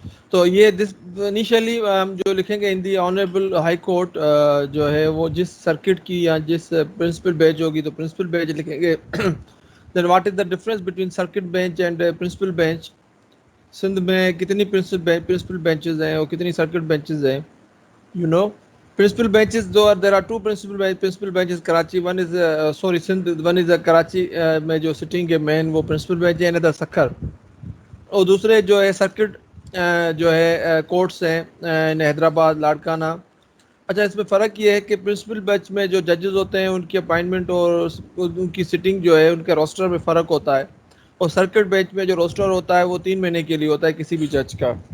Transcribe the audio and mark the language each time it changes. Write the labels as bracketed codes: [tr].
[ur] تو یہ انیشلی ہم جو لکھیں گے [en] in the honourable high court [ur] جو ہے وہ جس سرکٹ کی یا جس پرنسپل بینچ ہوگی تو پرنسپل بینچ لکھیں گے. [en] Then what is the difference between circuit bench and principal bench. [ur] Sindh میں کتنی پرنسپل بینچز ہیں اور کتنی سرکٹ بینچز ہیں [en] You know. Principal benches, though there are two principal benches Karachi. One is Sindh. One is Karachi [ur] میں جو [en] sitting ہے main وہ principal bench ہے another سکھر. [ur] اور دوسرے جو ہے سرکٹ جو ہے کورٹس ہیں حیدرآباد لاڑکانہ. اچھا اس میں فرق یہ ہے کہ پرنسپل بینچ میں جو ججز ہوتے ہیں ان کی اپائنٹمنٹ اور ان کی سٹنگ جو ہے ان کے روسٹر میں فرق ہوتا ہے. اور سرکٹ بینچ میں جو روسٹر ہوتا ہے وہ 3 مہینے کے لیے ہوتا ہے کسی بھی جج کا.